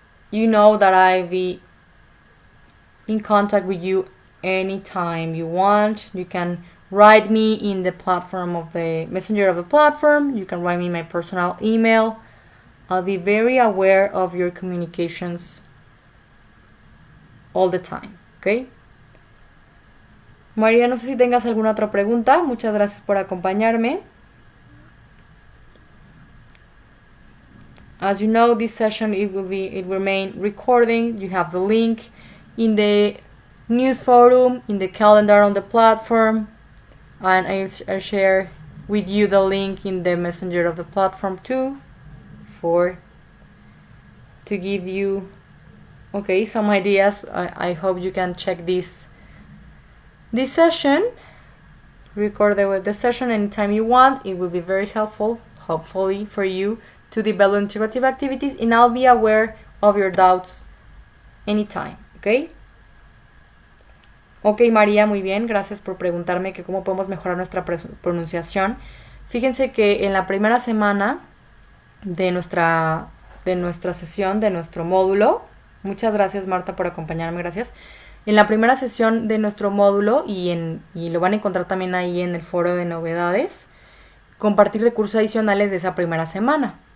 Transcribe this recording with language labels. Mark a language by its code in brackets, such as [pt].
[en] You know that I'll be in contact with you anytime you want. You can write me in the platform of the messenger of the platform. You can write me my personal email. I'll be very aware of your communications all the time, okay? [es] María, no sé si tengas alguna otra pregunta. Muchas gracias por acompañarme. [en] As you know, this session it will remain recording. You have the link in the news forum, in the calendar on the platform, and I share with you the link in the messenger of the platform too, to give you some ideas. I hope you can check this session, record the session anytime you want. It will be very helpful, hopefully, for you to develop integrative activities, and I'll be aware of your doubts anytime, okay? [es] Ok, María, muy bien, gracias por preguntarme que cómo podemos mejorar nuestra pronunciación. Fíjense que en la primera semana de nuestra sesión, de nuestro módulo, muchas gracias, Marta, por acompañarme, gracias. En la primera sesión de nuestro módulo, y lo van a encontrar también ahí en el foro de novedades, compartir recursos adicionales de esa primera semana.